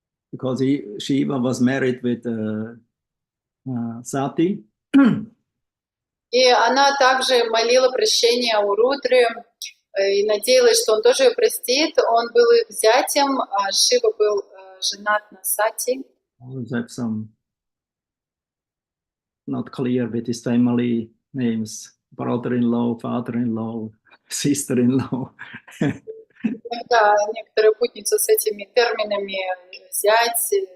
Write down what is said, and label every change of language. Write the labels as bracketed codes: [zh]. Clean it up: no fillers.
[en] Because Shiva was married with Sati. [ru] И она также молила прощения у Рудры и надеялась, что он тоже ее простит. Он был их зятем, а Шива был женат на Сати. [en] Have some not clear with his family names: brother-in-law, father-in-law, sister-in-law. [ru] Иногда некоторые путаются с этими терминами: зять,